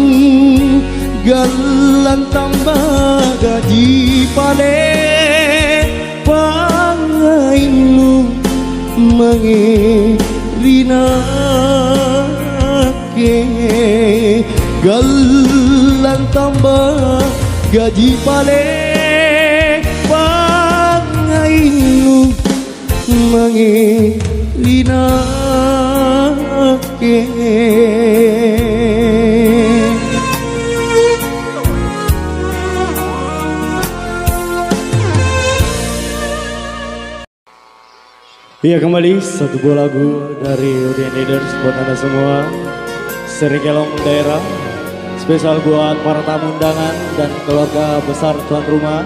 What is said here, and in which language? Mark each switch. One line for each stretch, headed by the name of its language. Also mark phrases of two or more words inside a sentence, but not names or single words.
Makasar: galang tambah gaji pale pangainu mangirinake galang tambah gaji pale pangainu mangirinake
Indonesian: Iya, kembali satu buah lagu dari Udin Leaders buat Anda semua. Seri Kelong Daerah spesial buat para tamu undangan dan keluarga besar tuan rumah.